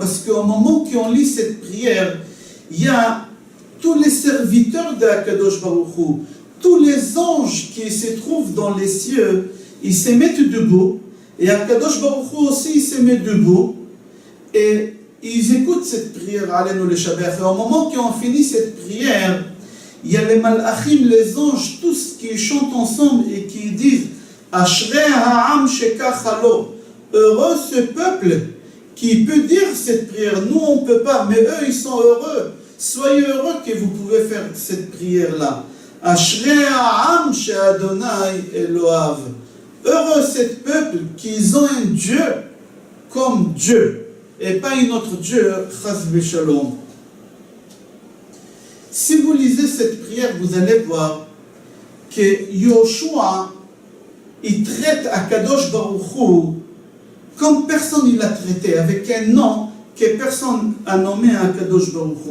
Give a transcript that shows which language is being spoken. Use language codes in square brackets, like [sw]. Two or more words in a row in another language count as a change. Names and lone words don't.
[fr] Parce qu'au moment qu'on lit cette prière, il y a tous les serviteurs de [he] הקדוש ברוך הוא, [fr] tous les anges qui se trouvent dans les cieux, ils se mettent debout, et [he] הקדוש ברוך הוא [fr] aussi il se met debout, et ils écoutent cette prière, Alenu Leshabeach. Et au moment qu'on finit cette prière, il y a les malachim, les anges, tous qui chantent ensemble et qui disent [he] אשרי העם שככה לו. [fr] Heureux ce peuple qui peut dire cette prière. Nous on ne peut pas, mais eux ils sont heureux. Soyez heureux que vous pouvez faire cette prière-là. [he] אשרי העם שה' אלוהיו. [fr] Heureux ce peuple qu'ils ont un Dieu comme Dieu et pas un autre Dieu, [he] חס ושלום. [fr] Si vous lisez cette prière, vous allez voir que Yoshua, il traite [he] הקדוש ברוך הוא [fr] comme personne ne l'a traité, avec un nom que personne n'a nommé [he] הקדוש ברוך הוא.